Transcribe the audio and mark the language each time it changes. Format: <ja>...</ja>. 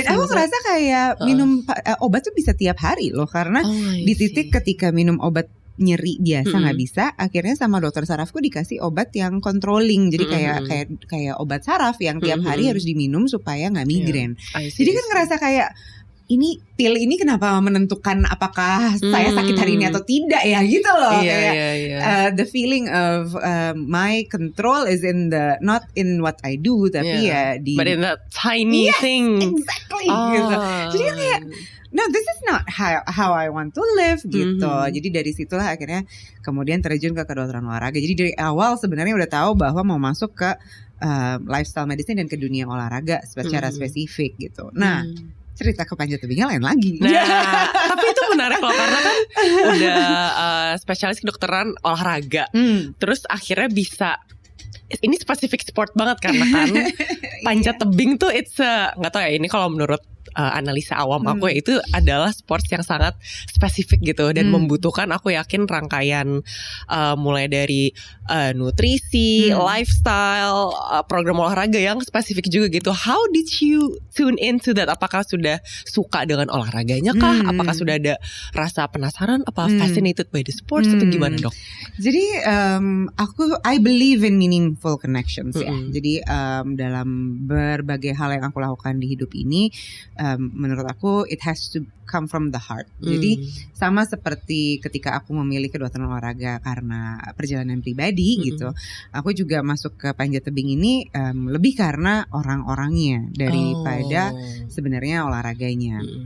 <id>Dan aku ngerasa kayak minum obat tuh bisa tiap hari loh, karena di titik ketika minum obat nyeri biasa nggak bisa, akhirnya sama dokter sarafku dikasih obat yang controlling, jadi kayak obat saraf yang tiap hari harus diminum supaya nggak migrain. Jadi kan ngerasa kayak ini pil ini kenapa menentukan apakah saya sakit hari ini atau tidak ya gitu loh.</id> <en>The feeling of my control is in the not in what I do,</en> <id>tapi ya di</id> <en>but in that tiny thing. Exactly.</en> <id>Gitu. Jadi kan kayak</id> <en>no, this is not how I want to live gitu.</en> <id>Jadi dari situlah akhirnya kemudian terjun ke kedokteran olahraga. Jadi dari awal sebenarnya udah tahu bahwa mau masuk ke lifestyle medicine dan ke dunia olahraga secara spesifik gitu. Nah, cerita ke panjat tebingnya lain lagi. Nah, tapi itu menarik loh, karena kan udah spesialis kedokteran olahraga. Terus akhirnya bisa, ini spesifik sport banget karena kan panjat tebing tuh it's nggak tahu ya, ini kalau menurut analisa awam aku ya, itu adalah sports yang sangat spesifik gitu dan membutuhkan, aku yakin, rangkaian mulai dari nutrisi, lifestyle, program olahraga yang spesifik juga gitu.</id> <en>How did you tune into that?</en> <id>Apakah sudah suka dengan olahraganya kah? Apakah sudah ada rasa penasaran?</id> <en>Apa fascinated by the sports</en> <id>atau gimana,</id> <en>Dok? Jadi I believe in meaningful connections ya.</en> <id>Jadi dalam berbagai hal yang aku lakukan di hidup ini, menurut aku</id> <en>it has to come from the heart.</en> <id>Jadi sama seperti ketika aku memilih kedokteran olahraga karena perjalanan pribadi gitu, aku juga masuk ke panjat tebing ini lebih karena orang-orangnya daripada sebenarnya olahraganya.</id>